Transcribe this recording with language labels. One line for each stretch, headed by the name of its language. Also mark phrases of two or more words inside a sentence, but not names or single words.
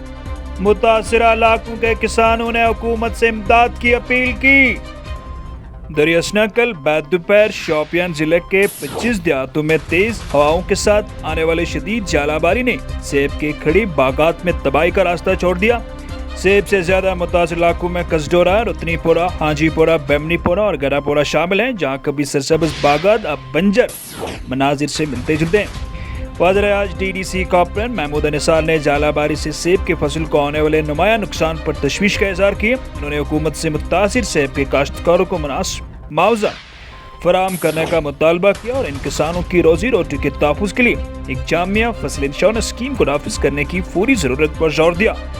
Urdu: متاثرہ علاقوں کے کسانوں نے حکومت سے امداد کی اپیل کی۔ دریاسنا کل بعد دوپہر شوپیان ضلع کے 25 دیہاتوں میں تیز ہواؤں کے ساتھ آنے والے شدید ژالہ باری نے سیب کے کھڑی باغات میں تباہی کا راستہ چھوڑ دیا۔ سیب سے زیادہ متاثر علاقوں میں کسڈورا، رتنی پورہ، ہانجی پورہ، بیمنی پورہ اور گرا پورہ شامل ہیں، جہاں کبھی سرسبز باغات اب بنجر مناظر سے ملتے جلتے ہیں۔ وزیر آج ڈی ڈی سی کارپوریٹر محمود نثار نے ژالہ باری سے سیب کی فصل کو ہونے والے نمایاں نقصان پر تشویش کا اظہار کیا۔ انہوں نے حکومت سے متاثر سیب کے کاشتکاروں کو مناسب معاوضہ فراہم کرنے کا مطالبہ کیا اور ان کسانوں کی روزی روٹی کے تحفظ کے لیے ایک جامع فصل انشورنس اسکیم کو نافذ کرنے کی فوری ضرورت پر زور دیا۔